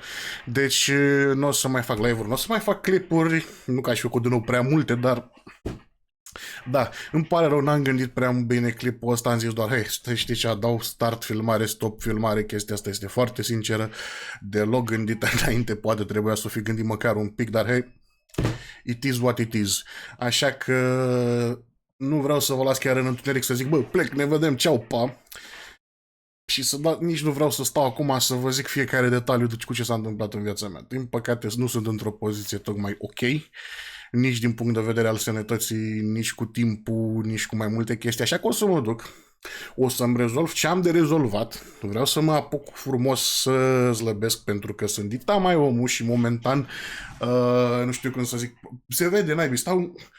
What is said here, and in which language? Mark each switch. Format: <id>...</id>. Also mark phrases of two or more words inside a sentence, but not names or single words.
<ro>Deci nu o să mai fac live-uri, nu o să mai fac clipuri, nu că aș fi făcut din nou prea multe, dar da, îmi pare rău, n-am gândit prea bine clipul ăsta, am zis doar, hei, știi ce, dau start filmare, stop filmare, chestia asta este foarte sinceră, deloc gândită înainte, poate trebuia să o fi gândit măcar un pic, dar hei,</ro> <en>it is what it is.</en> <ro>Așa că nu vreau să vă las chiar în întuneric să zic, bă, plec, ne vedem, ceau, pa. Și nici nu vreau să stau acum să vă zic fiecare detaliu cu ce s-a întâmplat în viața mea. Din păcate nu sunt într-o poziție tocmai ok, nici din punct de vedere al sănătății, nici cu timpul, nici cu mai multe chestii, așa că o să mă duc, o să-mi rezolv ce am de rezolvat, vreau să mă apuc frumos să slăbesc, pentru că sunt dita mai omul și momentan, nu știu cum să zic, se vede, naibii, stau</ro>